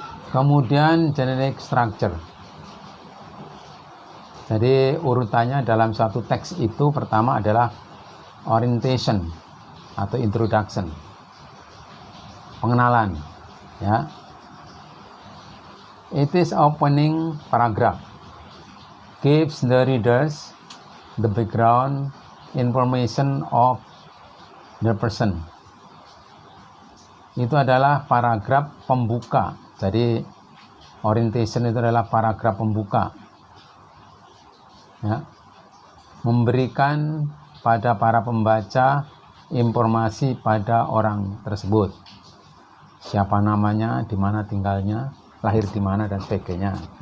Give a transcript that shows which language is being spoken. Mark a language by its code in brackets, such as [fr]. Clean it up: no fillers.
[id] Kemudian [en] generic structure. [id] Jadi urutannya dalam suatu teks itu pertama adalah orientation atau introduction, pengenalan, ya. [en] It is opening paragraph, gives the readers the background information of the person. [id] Itu adalah paragraf pembuka. Jadi orientation itu adalah paragraf pembuka, ya, memberikan pada para pembaca informasi pada orang tersebut, siapa namanya, di mana tinggalnya, lahir di mana, dan sebagainya.